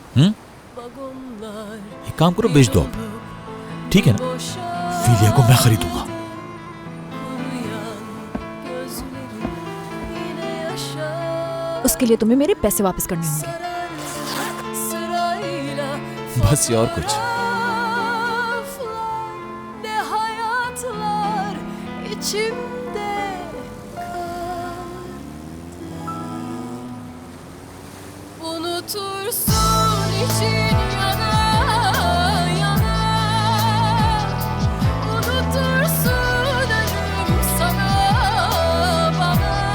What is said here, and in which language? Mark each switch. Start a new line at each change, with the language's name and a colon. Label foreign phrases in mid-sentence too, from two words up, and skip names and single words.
Hindi: एक काम करो, बेच दो अब, ठीक है ना? फिलिया को मैं खरीदूंगा। उसके लिए तुम्हें मेरे पैसे वापस करने होंगे। बस ये और कुछ।
Turkish: ne hayatlar içimde unutursun için yana yana unutursun ölüm sana bana